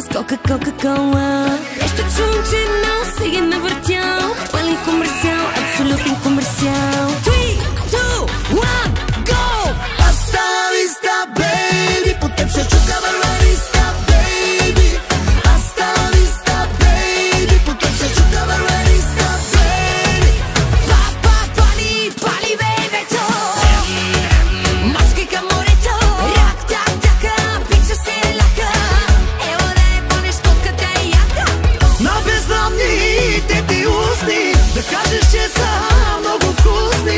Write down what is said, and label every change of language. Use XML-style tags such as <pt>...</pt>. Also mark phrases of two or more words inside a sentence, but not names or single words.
<bg>Кока-кола. Нещо чувам, че едно си ги навъртял. Пълен комерциал, абсолютен комерциал. 3, 2, 1,</bg> <en>go!</en> <es>Hasta la vista, baby.</es> <bg>По теб се чука вървариста,</bg> <en>baby.</en> <es>Hasta la vista, baby.</es> <bg>По теб се чука вървариста, baby. Пали, пали бебето. Мачкай към морето. Рак, так, така, пича се лака. Ево да е по-нещо къде е яка. На бездомните ти устни да кажеш, че са много вкусни.</bg>